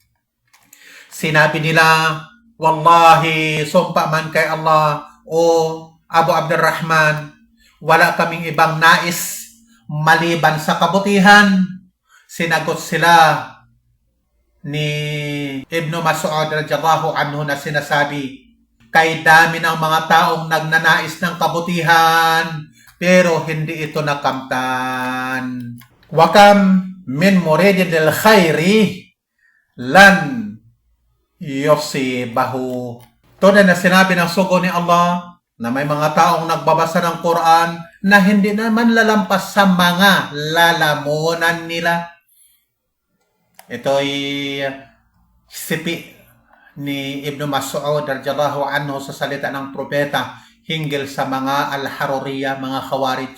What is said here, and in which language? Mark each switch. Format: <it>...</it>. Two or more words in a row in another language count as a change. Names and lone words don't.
<tl>Sinabi nila, wallahi, sumpa man kay Allah, o Abu Abdurrahman, wala kaming ibang nais maliban sa kabutihan. Sinagot sila ni Ibn Mas'ud</tl> <ar>رضي الله عنه</ar> <tl>na sinasabi, kay dami ng mga taong nagnanais ng kabutihan, pero hindi ito nakamtan.</tl> <ar>وكم من مريد للخير لن يصيبه.</ar> <tl>Tunay na sinabi ng sugo ni Allah na may mga taong nagbabasa ng Quran na hindi naman lalampas sa mga lalamunan nila. Ito'y sipi ni Ibn Mas'ud</tl> <ar>رضي الله عنه</ar> <tl>sa salita ng propeta hinggil sa mga al-Haruriyya, mga Khawarij.</tl>